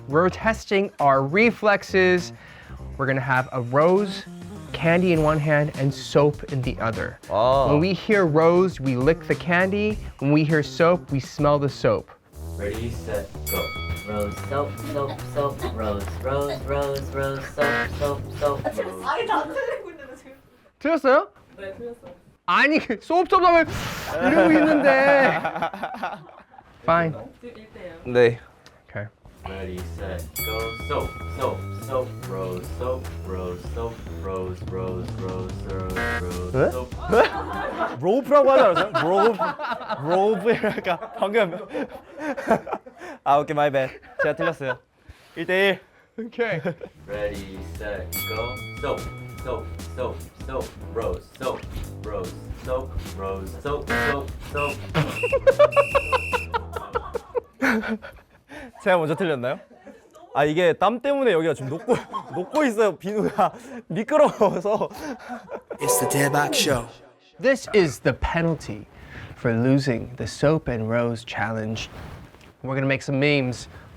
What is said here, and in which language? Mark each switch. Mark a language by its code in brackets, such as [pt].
[en] We're testing our reflexes. We're gonna have a rose, candy in one hand, and soap in the other. When we hear rose, we lick the candy. When we hear soap, we smell the soap. Ready, set, go. Rose, soap, soap, soap, rose, rose, rose, rose, soap, soap, soap, rose. [ko] 아니 다 틀리고 있는데 지금. 틀렸어요? 네 틀렸어요. 아니, 소업 하면 이러고 있는데. [en] Fine. [ko] 지금 1대요. 네. [en] Okay. Ready, set, go. Soap, soap, soap, rose, soap, rose, soap, rose, rose, rose, rose, rose, soap. [ko] 로프라고 하지 않았어요? 로프랄까 방금 오케이 [en] my bad [ko] 제가 틀렸어요. 1대1. [en] Okay. Ready, set, go. Soap, soap, soap, soap, rose, soap, rose, soap, rose, soap, soap, soap. [ko] 제가 먼저 틀렸나요? 이게 땀 때문에 여기가 지금 녹고 있어요. 비누가 미끄러워서. [en] It's the Daebak Show. This is the penalty for losing the soap and rose challenge. We're gonna make some memes.